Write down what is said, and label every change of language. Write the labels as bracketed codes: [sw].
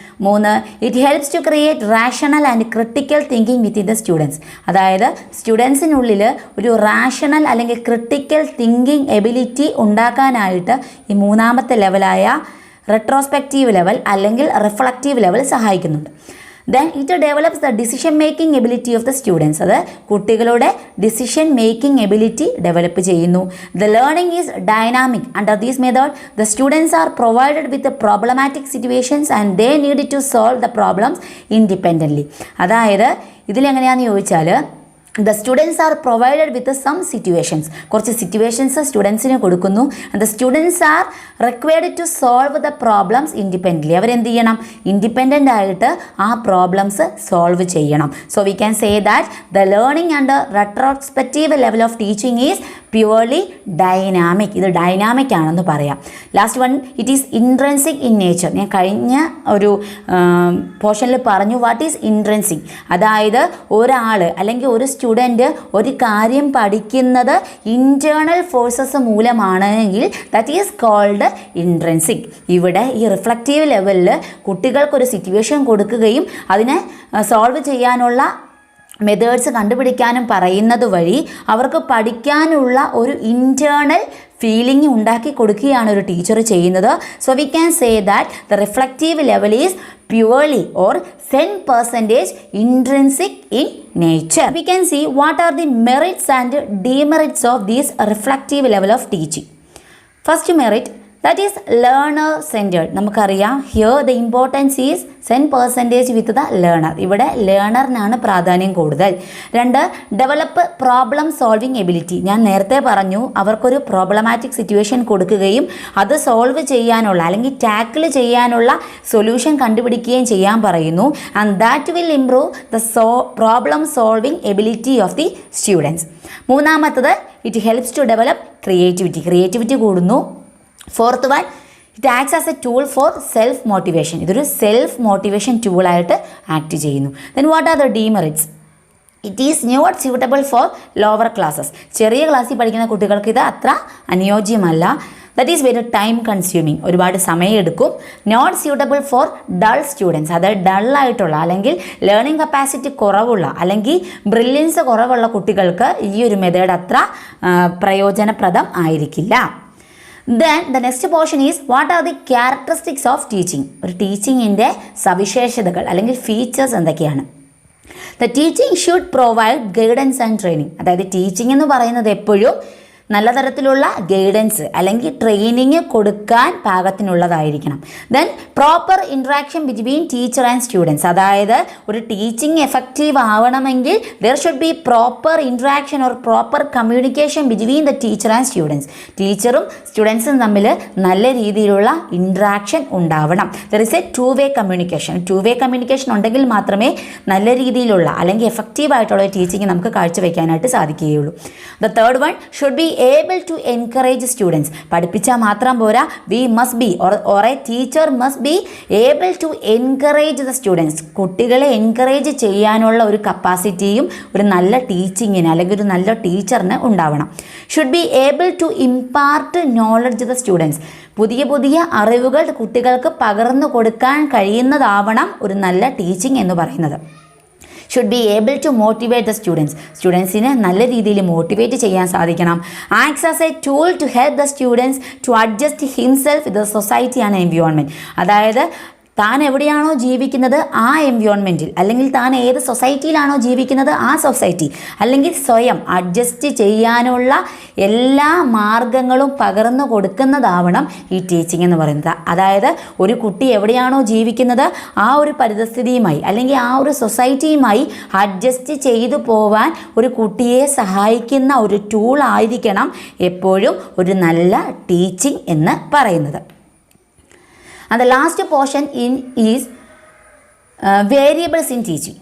[en] 3, it helps to create rational and critical thinking within the students. [ml] അതായത് സ്റ്റുഡൻസിനുള്ളിൽ ഒരു rational അല്ലെങ്കിൽ critical thinking ability ഉണ്ടാക്കാനായിട്ട് ഈ മൂന്നാമത്തെ ലെവലായ റെട്രോസ്പെക്റ്റീവ് ലെവൽ അല്ലെങ്കിൽ റിഫ്ലക്റ്റീവ് ലെവൽ സഹായിക്കുന്നുണ്ട്. [en] Then it develops the decision making ability of the students. [ml] അത് കുട്ടികളുടെ [en] decision making ability develop ചെയ്യുന്നു. The learning is dynamic. Under this method, the students are provided with the problematic situations and they need to solve the problems independently. [ml] അതായത് ഇതിലെങ്ങനെയാണെന്ന് ചോദിച്ചാൽ [en] the students are provided with some situations. [ml] കുറച്ച് situations സ്റ്റുഡൻസിന് കൊടുക്കുന്നു. [en] and the students are required to solve the problems independently. [ml] അവരെന്ത് ചെയ്യണം? Independent ആയിട്ട് ആ problems solve ചെയ്യണം. [en] so we can say that the learning under retrospective level of teaching is purely dynamic. [ml] ഇത് dynamic ആണെന്ന് പറയാം. [en] Last one, it is intrinsic in nature. [ml] ഞാൻ കഴിഞ്ഞ ഒരു പോർഷനിൽ പറഞ്ഞു [en] What is intrinsic. [ml] അതായത് ഒരാൾ അല്ലെങ്കിൽ ഒരു സ്റ്റുഡൻറ്റ് ഒരു കാര്യം പഠിക്കുന്നത് internal forces മൂലമാണെങ്കിൽ [en] That is called intrinsic. [ml] ഇവിടെ ഈ റിഫ്ലക്റ്റീവ് ലെവലിൽ കുട്ടികൾക്കൊരു സിറ്റുവേഷൻ കൊടുക്കുകയും അതിനെ സോൾവ് ചെയ്യാനുള്ള മെത്തേഡ്സ് കണ്ടുപിടിക്കാനും പറയുന്നത് വഴി അവർക്ക് പഠിക്കാനുള്ള ഒരു ഇൻറ്റേർണൽ ഫീലിംഗ് ഉണ്ടാക്കി കൊടുക്കുകയാണ് ഒരു ടീച്ചർ ചെയ്യുന്നത്. [en] So we can say that the reflective level is purely or 10% intrinsic in nature. We can see what are the merits and demerits of this reflective level of teaching. First merit, that is learner centered. [ml] നമുക്കറിയാം [en] here the importance is 10% with the learner. [ml] ഇവിടെ ലേണറിനാണ് പ്രാധാന്യം കൂടുതൽ. രണ്ട്, [en] Develop problem solving ability. [ml] ഞാൻ നേരത്തെ പറഞ്ഞു അവർക്കൊരു problematic situation കൊടുക്കുകയും അത് സോൾവ് ചെയ്യാനുള്ള അല്ലെങ്കിൽ ടാക്കിൾ ചെയ്യാനുള്ള സൊല്യൂഷൻ കണ്ടുപിടിക്കുകയും ചെയ്യാൻ പറയുന്നു. [en] And that will improve the problem solving ability of the students. മൂന്നാമത്തത്, it helps to develop creativity കൂടുന്നു. Fourth one, it acts as a tool for self motivation. [ml] ഇതൊരു സെൽഫ് മോട്ടിവേഷൻ ടൂളായിട്ട് ആക്ട് ചെയ്യുന്നു. [en] Then what are the demerits? It is not suitable for lower classes. [ml] ചെറിയ ക്ലാസ്സിൽ പഠിക്കുന്ന കുട്ടികൾക്ക് ഇത് അത്ര അനുയോജ്യമല്ല. [en] That is very time consuming. [ml] ഒരുപാട് സമയമെടുക്കും. [en] Not suitable for dull students. [ml] അത് ഡള്ളായിട്ടുള്ള അല്ലെങ്കിൽ ലേണിംഗ് കപ്പാസിറ്റി കുറവുള്ള അല്ലെങ്കിൽ ബ്രില്യൻസ് കുറവുള്ള കുട്ടികൾക്ക് ഈ ഒരു മെത്തേഡ് അത്ര പ്രയോജനപ്രദം ആയിരിക്കില്ല. [en] Then the next portion is what are the characteristics of teaching. [ml] ഒരു ടീച്ചിങ്ങിൻ്റെ സവിശേഷതകൾ അല്ലെങ്കിൽ ഫീച്ചേഴ്സ് എന്തൊക്കെയാണ്? [en] The teaching should provide guidance and training. [ml] അതായത് ടീച്ചിങ് എന്ന് പറയുന്നത് എപ്പോഴും നല്ല തരത്തിലുള്ള ഗൈഡൻസ് അല്ലെങ്കിൽ ട്രെയിനിങ് കൊടുക്കാൻ പാകത്തിനുള്ളതായിരിക്കണം. [en] Then proper interaction between teacher and students. [ml] അതായത് ഒരു ടീച്ചിങ് എഫക്റ്റീവ് ആവണമെങ്കിൽ [en] There should be proper interaction or proper communication between the teacher and students. [ml] ടീച്ചറും സ്റ്റുഡൻസും തമ്മിൽ നല്ല രീതിയിലുള്ള ഇൻട്രാക്ഷൻ ഉണ്ടാവണം. [en] there is a two way communication [ml] ഉണ്ടെങ്കിൽ മാത്രമേ നല്ല രീതിയിലുള്ള അല്ലെങ്കിൽ എഫക്റ്റീവായിട്ടുള്ള ടീച്ചിങ് നമുക്ക് കാഴ്ചവെക്കാനായിട്ട് സാധിക്കുകയുള്ളൂ. [en] The third one, should be able to encourage students. [ml] പഠിപ്പിച്ചാൽ മാത്രം പോരാ, [en] we must be or a teacher must be able to encourage the students. [ml] കുട്ടികളെ എൻകറേജ് ചെയ്യാനുള്ള ഒരു കപ്പാസിറ്റിയും ഒരു നല്ല ടീച്ചിങ്ങിന് അല്ലെങ്കിൽ ഒരു നല്ല ടീച്ചറിന് ഉണ്ടാവണം. [en] Should be able to impart knowledge the students. [ml] പുതിയ അറിവുകൾ കുട്ടികൾക്ക് പകർന്നു കൊടുക്കാൻ കഴിയുന്നതാവണം ഒരു നല്ല ടീച്ചിങ് എന്ന് പറയുന്നത്. [en] should be able to motivate the സ്റ്റുഡൻസിനെ [ml] നല്ല രീതിയിൽ മോട്ടിവേറ്റ് ചെയ്യാൻ സാധിക്കണം. [en] Acts as a tool to help the students to adjust himself with the society and environment. [ml] അതായത് താൻ എവിടെയാണോ ജീവിക്കുന്നത് ആ എൻവയോൺമെൻറ്റിൽ അല്ലെങ്കിൽ താൻ ഏത് സൊസൈറ്റിയിലാണോ ജീവിക്കുന്നത് ആ സൊസൈറ്റി അല്ലെങ്കിൽ സ്വയം അഡ്ജസ്റ്റ് ചെയ്യാനുള്ള എല്ലാ മാർഗങ്ങളും പകർന്നു കൊടുക്കുന്നതാവണം ഈ ടീച്ചിങ് എന്ന് പറയുന്നത്. അതായത് ഒരു കുട്ടി എവിടെയാണോ ജീവിക്കുന്നത് ആ ഒരു പരിതസ്ഥിതിയുമായി അല്ലെങ്കിൽ ആ ഒരു സൊസൈറ്റിയുമായി അഡ്ജസ്റ്റ് ചെയ്തു പോവാൻ ഒരു കുട്ടിയെ സഹായിക്കുന്ന ഒരു ടൂൾ ആയിരിക്കണം എപ്പോഴും ഒരു നല്ല ടീച്ചിങ് എന്ന് പറയുന്നത്. [en] And the last portion is variables in teaching.